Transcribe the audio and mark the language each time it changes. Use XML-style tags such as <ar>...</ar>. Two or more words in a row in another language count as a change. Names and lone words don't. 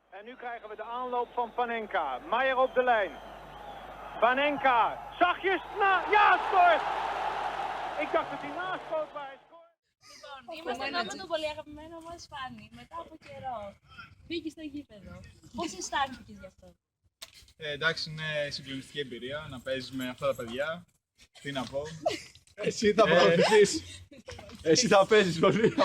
<nl>En nu krijgen we de aanloop van Panenka. Meijer op de lijn. Panenka, zachtjes, ja, scoort! Ik dacht dat hij naschoot, maar hij scoort.</nl> <el>Είμαστε με το πολύ αγαπημένο μας Φάνη. Μετά από καιρό. Πήγε στο γήπεδο. Πώς αισθάνθηκες γι' αυτό? Εντάξει, είναι συγκλονιστική εμπειρία να παίζεις με αυτά τα παιδιά. Τι να πω. Εσύ θα παρακολουθείς. Εσύ θα παίζεις πολύ.</el>